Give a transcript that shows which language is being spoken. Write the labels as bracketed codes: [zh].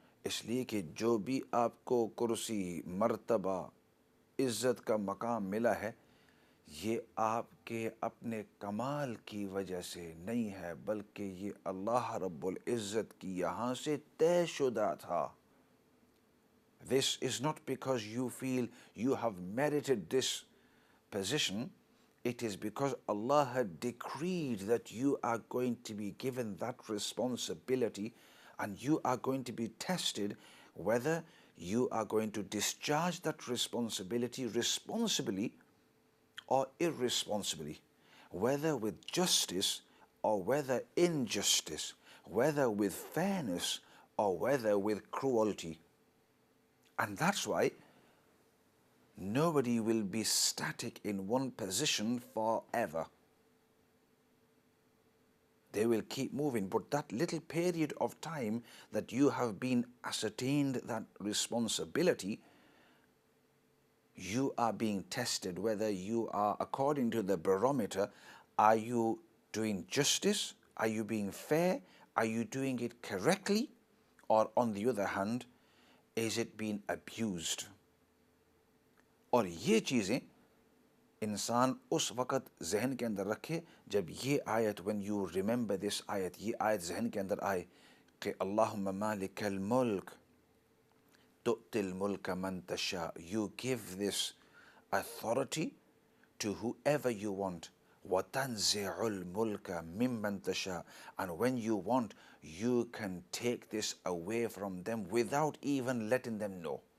[hi] इसलिए कि जो भी आपको कुर्सी, मर्तबा, इज़्ज़त का मकाम मिला है, ये आपके अपने कमाल की वजह से नहीं है, बल्कि ये अल्लाह रब्बुल इज़्ज़त की यहाँ से तयशुदा था। [en] This is not because you feel you have merited this position. It is because Allah had decreed that you are going to be given that responsibility, and you are going to be tested whether you are going to discharge that responsibility responsibly or irresponsibly, whether with justice or whether injustice, whether with fairness or whether with cruelty. And that's why nobody will be static in one position forever. They will keep moving, but that little period of time that you have been ascertained that responsibility, you are being tested whether you are, according to the barometer, are you doing justice? Are you being fair? Are you doing it correctly? और on the other hand is it been abused. [hi] और ये चीज़ें इंसान उस वक़्त जहन के अंदर रखे जब ये आयत, [en] when you remember this आयत, [hi] ये आयत जहन के अंदर आए कि [ar] अल्लाहुम्मा मालिकल मुल्क तु'तिल मुल्का मन तशा, [en] you give this authority to whoever you want, [ar] وَتَنْزِعُ الْمُلْكَ مِمَّنْ تَشَاءُ, [en] and when you want you can take this away from them without even letting them know.